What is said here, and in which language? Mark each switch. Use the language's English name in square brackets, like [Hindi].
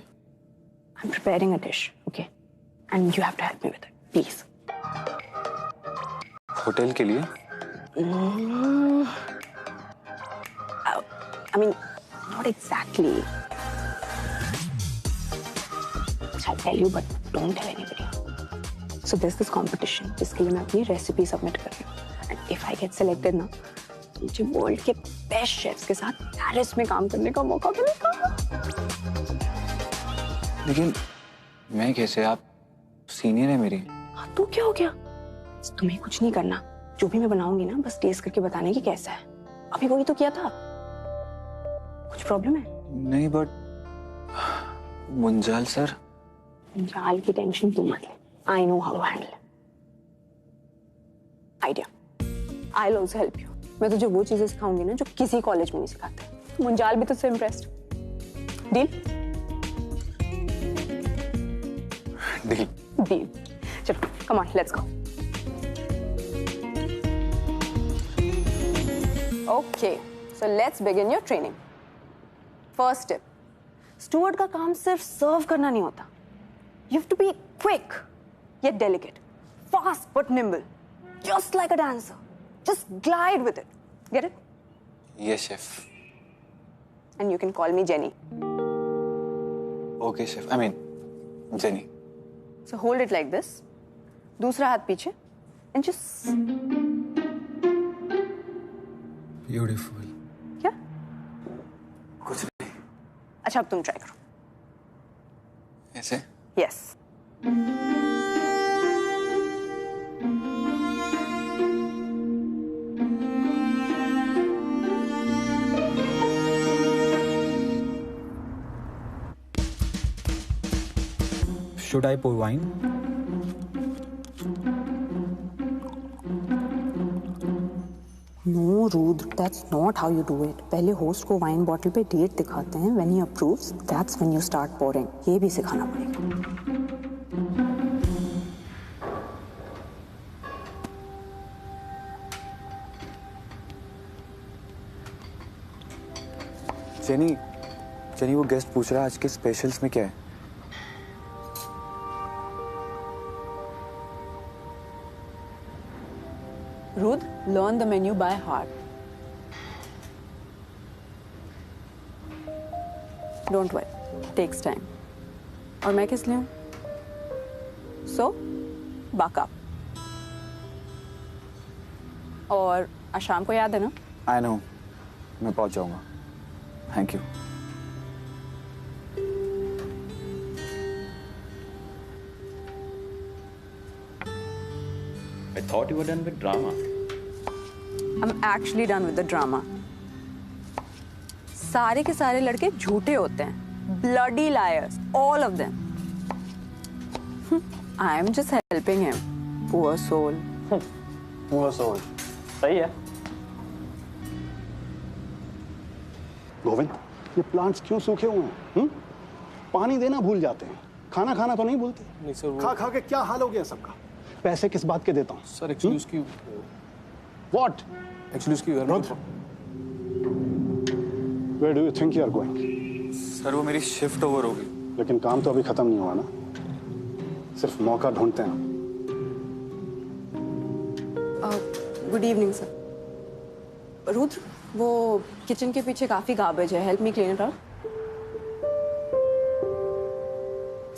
[English] I'm preparing a dish, okay? And you have to help me with it, please. [Hindi] Hotel के लिए? [English] I mean, not exactly. I'll tell you, but don't tell anybody. So there's this competition, [Hindi] जिसके लिए मैं अपनी recipe submit कर रही हूँ. [English] And if I get selected [Hindi] ना, तो मुझे वर्ल्ड के बेस्ट शेफ्स के साथ पेरिस में काम करने का मौका मिलेगा। लेकिन मैं कैसे? आप सीनियर है मेरी। हाँ, तो क्या हो गया? तुम्हें कुछ नहीं करना, जो भी मैं बनाऊंगी ना बस टेस्ट करके बताने की कैसा है। अभी वही तो किया था। कुछ प्रॉब्लम है? नहीं, बट मुंजाल सर। मुंजाल की टेंशन तुम मत ले। [English] I know how to handle it. Idea. I'll also help you. [Hindi] मैं तुझे वो चीजें सिखाऊंगी ना जो किसी कॉलेज में नहीं सिखाते। मुंजाल भी तुझसे इम्प्रेस्ड। [English] Deal? Deal. Deal. चलो, come on, let's go. Okay, so let's begin your training. First tip. [Hindi] Steward का काम सिर्फ सर्व करना नहीं होता. [English] You have to be quick yet delicate, fast but nimble, just like a dancer. Just glide with it. Get it? Yes, chef. And you can call me Jenny. Okay, chef. I mean, Jenny. So hold it like this. [Hindi] दूसरा हाथ पीछे [English] and just Beautiful. [Hindi] क्या? कुछ नहीं। अच्छा, अब तुम try करो. ऐसे? [English] Yes. Should I pour wine? No, Rudra, that's not how you do it. [Hindi] पहले होस्ट को वाइन बॉटल पे डेट दिखाते हैं. [English] When he approves, that's when you start pouring. [Hindi] ये भी सिखाना पड़ेगा. जेनी वो गेस्ट पूछ रहा है आज के स्पेशल्स में क्या है? [English] Ruth, learn the menu by heart. Don't worry, takes time. [Hindi] और मैं किस लिए हूँ? [English] So, buck up. [Hindi] और आज शाम को याद है ना? [English] I know. [Hindi] मैं पहुंच जाऊंगा. [English] Thank you. I thought you were done with drama. I'm actually done with the drama. [Hindi] सारे के सारे लड़के झूठे होते हैं. [English] Bloody liars, all of them. I'm just helping him. Poor soul. Poor soul. [Hindi] सही है. गोविंद, ये प्लांट्स क्यों सूखे हुए हैं? पानी देना भूल जाते हैं, खाना खाना तो नहीं भूलते। नहीं सर, खा खा के क्या हाल हो गया सबका। पैसे किस बात के देता हूँ? सर एक्चुअली उसकी [English] What? [Hindi] एक्चुअली उसकी घर में [English] Rudra, where do you think you are going? [Hindi] Sir वो मेरी शिफ्ट ओवर होगी। लेकिन काम तो अभी खत्म नहीं हुआ ना, सिर्फ मौका ढूंढते हैं। [English] Good evening sir. [Hindi] रुद्र, वो किचन के पीछे काफी गार्बेज है, [English] Help me clean it out.